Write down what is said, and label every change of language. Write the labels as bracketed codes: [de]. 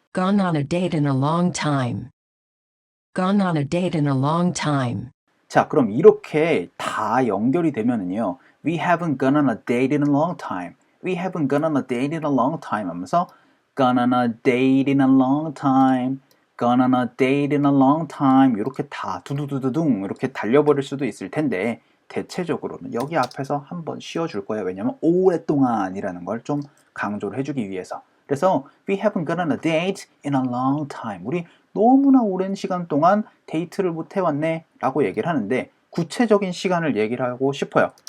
[en] Gone on a date in a long time. Gone on a date in a long time. [ko] 자, 그럼 이렇게 다 연결이 되면은요. [en] We haven't gone on a date in a long time. We haven't gone on a date in a long time 하면서 Gone on a date in a long time. Gone on a date in a long time. [ko] 이렇게 다 두두두두둥 이렇게 달려버릴 수도 있을 텐데 대체적으로는 여기 앞에서 한번 쉬어줄 거예요. 왜냐면 오랫동안이라는 걸 좀 강조를 해주기 위해서. [en] 그래서 We haven't gone on a date in a long time. [ko] 우리 너무나 오랜 시간 동안 데이트를 못 해왔네 라고 얘기를 하는데 구체적인 시간을 얘기를 하고 싶어요.